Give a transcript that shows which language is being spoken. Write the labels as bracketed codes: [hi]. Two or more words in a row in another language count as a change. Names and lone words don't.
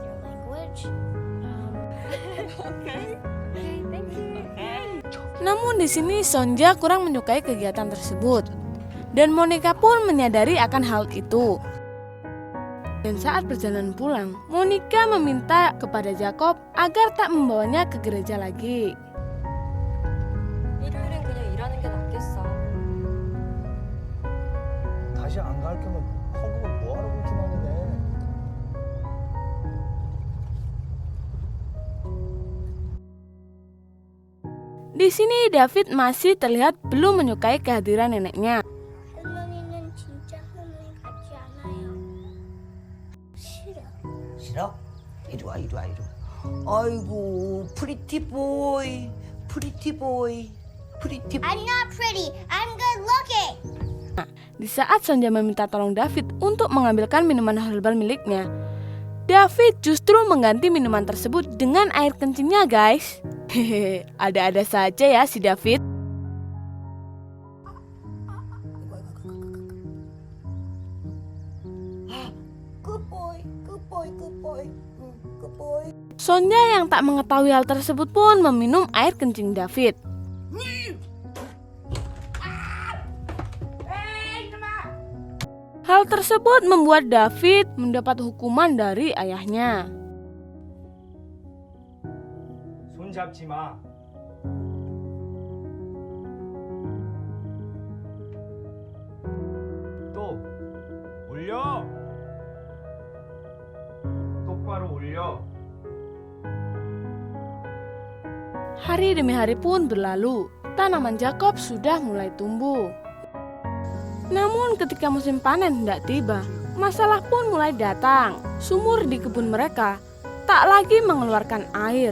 [id] Namun di sini Sonja kurang menyukai kegiatan tersebut, dan Monica pun menyadari akan hal itu. Dan saat perjalanan pulang, Monica meminta kepada Jacob agar tak membawanya ke gereja lagi. [ko] 일요일엔 그냥 일하는 게 낫겠어. 다시 안 갈 거면 헌금을 뭐하러 그렇게 많이 내? [id] Di sini David masih terlihat belum menyukai kehadiran neneknya. [ko] 할머니는 진짜 할머니 같지 않아요. 싫어. 싫어? 이리 와. 아이고, [en] pretty boy. I'm not pretty. I'm good looking. [id] Di saat Sonja meminta tolong David untuk mengambilkan minuman herbal miliknya, David justru mengganti minuman tersebut dengan air kencingnya, guys. Hehehe, ada-ada saja ya si David. [en] Good boy. [id] Sonja yang tak mengetahui hal tersebut pun meminum air kencing David. Hal tersebut membuat David mendapat hukuman dari ayahnya. [ko] 손 잡지 마. 또 올려. 똑바로 올려. [id] Hari demi hari pun berlalu, tanaman Jacob sudah mulai tumbuh. Namun ketika musim panen hendak tiba, masalah pun mulai datang. Sumur di kebun mereka tak lagi mengeluarkan air.